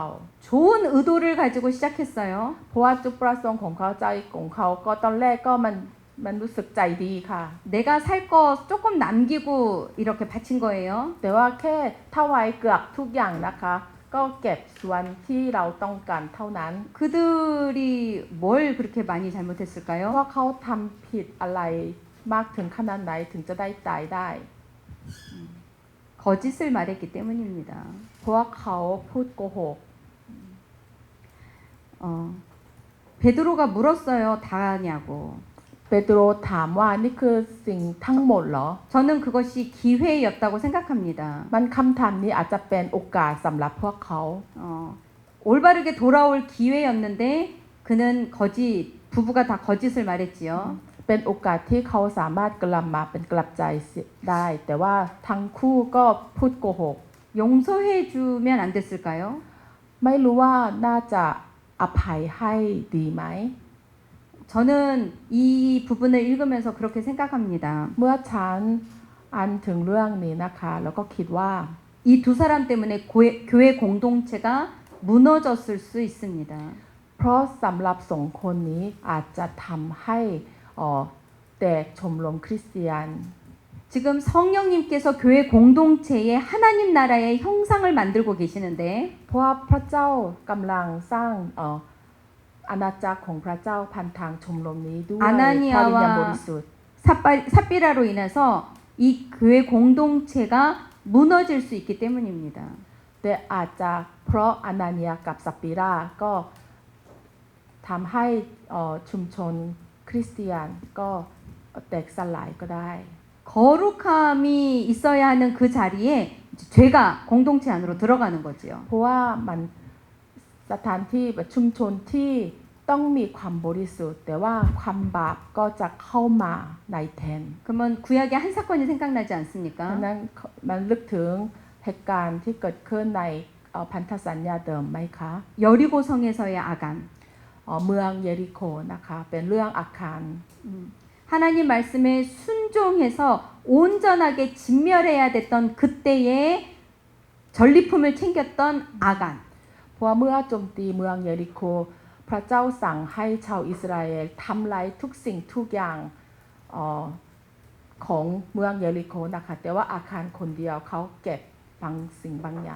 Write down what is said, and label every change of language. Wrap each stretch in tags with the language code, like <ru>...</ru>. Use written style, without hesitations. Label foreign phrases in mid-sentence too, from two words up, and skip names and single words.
<ko>좋은 의도를 가지고 시작했어요.</ko> <th>เพราะว่าจุดประสงค์ของเขาใจของเขาก็ตอนแรกก็มันรู้สึกใจดีค่ะ</th> <ko>내가 살 거 조금 남기고 이렇게 바친 거예요.</ko> <th>แต่ว่าแค่ถวายเกือบทุกอย่างนะคะ ก็เก็บส่วนที่เราต้องการเท่านั้น</th> <ko>그들이 뭘 그렇게 많이</ko> <th>เพ</th> <ko>잘못했을까요?</ko> <th>ราะว่าเขาทำผิดอะไรมากถึงขนาดไหนถึงจะได้ตายได้</th> <ko>거짓을 말했기 때문입니다.</ko> <th>เพราะว่าเขาพูดโกหก</th> <ko>베드로가 물었어요. 다냐고.</ko> <th>เปโตรถามว่านี่คือสิ่งทั้งหมดเหรอ</th> <ko>저는 그것이 기회였다고 생각합니다.</ko> <th>มันคำถามนี้อาจจะเป็นโอกาสสำหรับพวกเขา</th> <ko>올바르게 돌아올 기회였는데 그는 부부가 다 거짓을 말했지요.</ko> <th>เป็นโอกาสที่เขาสามารถกลับมาเป็นกลับใจได้ แต่ว่าทั้งคู่ก็พูดโกหก</th> <ko>용서해 주면 안 됐을까요?</ko> <th>ไม่รู้ว่าน่าจะอภัยให้ดีไหม</th> <ko>저는 이 부분을 읽으면서 그렇게 생각합니다.</ko> <th>เมื่อฉันอ่านถึงเรื่องนี้นะคะแล้วก็คิดว่า</th> <ko>이 두 사람 때문에 교회 공동체가 무너졌을 수 있습니다.</ko> <th>เพราะสำหรับสองคนนี้อาจจะทำให้แตกชมรมคริสเตียน</th> <ko>지금 성령님께서 교회 공동체에 하나님 나라의 형상을 만들고 계시는데</ko> <th>เพราะว่าพระเจ้ากำลังสร้างอาณาจักรของพระเจ้าพันทางชมรมนี้ด้วยพระวิญญาณบริสุทธิ์</th> <ko>삽비라로 인해서 이 교회 공동체가 무너질 수 있기 때문입니다.</ko> <th>แต่อาจจะเพราะอานาเนียกับสัปปิราก็ทำให้ชุมชนคริสเตียนก็แตกสลายก็ได้</th> <ko>거룩함이 있어야 하는 그 자리에 죄가 공동체 안으로 들어가는 거지요.</ko> <th>เพราะว่ามันสถานที่แบบชุมชนที่ต้องมีความบริสุทธิ์แต่ว่าความบาปก็จะเข้ามาในแทน</th> <ko>그러면 구약의 한 사건이 생각나지</ko> <th>ดัง</th> <ko>않습니까?</ko> <th>นั้นมันลึกถึงเหตุการณ์ที่เกิดขึ้นในพันธสัญญาเดิมไหมคะ</th> <ko>여리고 성에서의 아간.</ko> <th>เมืองเยริโคนะคะเป็นเรื่องอาคาร</th> <ko>하나님 말씀에 순종해서 온전하게 진멸해야 됐던 그때의 전리품을 챙겼던 아간.</ko> <th>เพราะว่าเมื่อโจมตีเมืองเยริโคพระเจ้าสั่งให้ชาวอิสราเอลทำลายทุกสิ่งทุกอย่างของเมืองเยริโคนะคะแต่ว่าอาคารคนเดียวเขาเก็บบางสิ่งบางอย่าง</th>